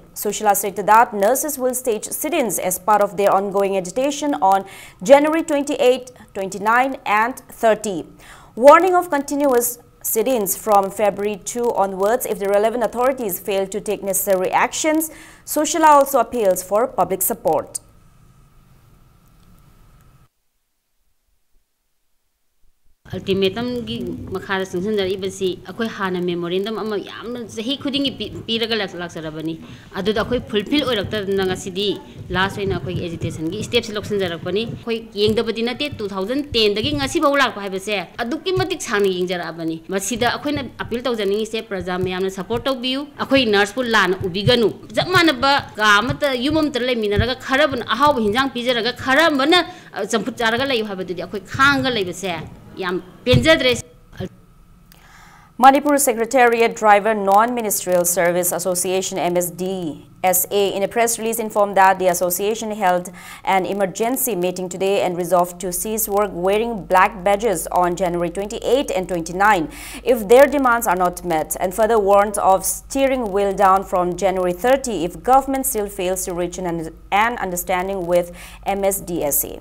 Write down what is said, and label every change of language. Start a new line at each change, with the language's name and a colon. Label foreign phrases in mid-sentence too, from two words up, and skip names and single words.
English: Sushila stated that nurses will stage sit-ins as part of their ongoing agitation on January 28, 29 and 30. Warning of continuous sit-ins from February 2 onwards if the relevant authorities fail to take necessary actions. Sushila also appeals for public support.
Manipuri: Ultimatum gi makhara sungsanjar ibasi akoi hana memorandum ama yamna sahi khudingi piraga laksarabani aduda akoi fulfill oirakta nangasidi last oina akoi agitation gi steps loksanjarakpani akoi yengdabadi nate 2010 dagi ngasi bau lakpa haibase adukki matik sangni yengjarabani masida akoina appeal tawjani se praja mayamna support tawbiu akoi nurse pul lana ubiganu jammanaba kamata yumam terle minaraga kharabun ahaw hinjang pijaraga kharambana champut charaga layu habadudi akoi khanga leibase.
English: Manipur Secretariat Driver Non-Ministerial Service Association MSD-SA in a press release informed that the association held an emergency meeting today and resolved to cease work wearing black badges on January 28 and 29 if their demands are not met, and further warned of steering wheel down from January 30 if government still fails to reach an understanding with MSD-SA.